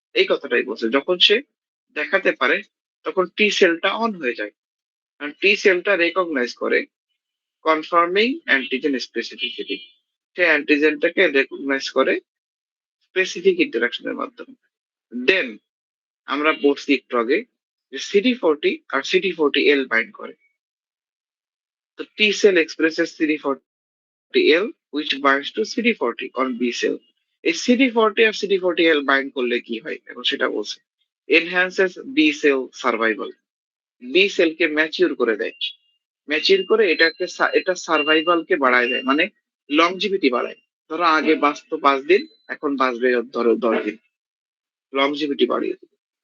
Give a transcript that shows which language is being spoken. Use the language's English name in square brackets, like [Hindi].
[Bangla] এই কথাটাই বলছে, যখন সে দেখাতে পারে তখন টি সেলটা অন হয়ে যায়, কারণ টি সেলটা রেকগনাইজ করে কনফার্মিং অ্যান্টিজেন স্পেসিফিসিটি, সে অ্যান্টিজেনটাকে রেকগনাইজ করে স্পেসিফিক ইন্টারাকশনের মাধ্যমে। দেন আমরা পড়ছি একটু আগে যে CD40 আর CD40L বাইন্ড করে। [English] তো T cell expresses CD40L which binds to CD40 on B cell. [Bangla] এই CD40 আর CD40L বাইন্ড করলে কি হয় এখন সেটা বলছে, [English] enhances B cell survival, [Bangla] B cell কে ম্যাচিউর করে দেয়, ম্যাচিউর করে এটা সার্ভাইভালকে বাড়ায় দেয়, মানে লংজিভিটি বাড়ায়। ধরো আগে বাঁচতো 5 দিন, এখন বাঁচবে ধরো 10 দিন, লংজিভিটি বাড়িয়ে দেবে।